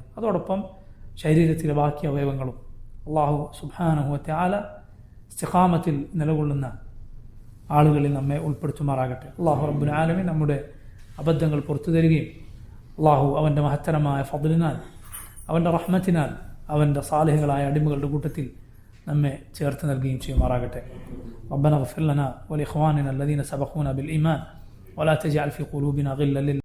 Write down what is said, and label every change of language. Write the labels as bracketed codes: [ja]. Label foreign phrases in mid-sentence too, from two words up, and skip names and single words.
[ml] അതോടൊപ്പം ശരീരത്തിലെ ബാക്കി അവയവങ്ങളും [ar] الله سبحانه وتعالى [ml] ഇസ്തിഖാമത്തിൽ നിലകൊള്ളുന്ന ആളുകളിൽ നമ്മെ ഉൾപ്പെടുത്തുമാറാകട്ടെ. [ar] الله رب العالمين [ml] നമ്മുടെ അബദ്ധങ്ങൾ പുറത്തു തരികയും അള്ളാഹു അവൻ്റെ മഹത്തരമായ ഫദ്ലിനാൽ, അവൻ്റെ റഹ്മത്തിനാൽ, അവൻ്റെ സാലിഹുകളായ അടിമകളുടെ കൂട്ടത്തിൽ നമ്മെ ചേർത്ത് നൽകുകയും ചെയ്യുമാറാകട്ടെ. [ar] ربنا اغفر لنا ولإخواننا الذين سبقونا بالإيمان ولا تجعل في قلوبنا غلا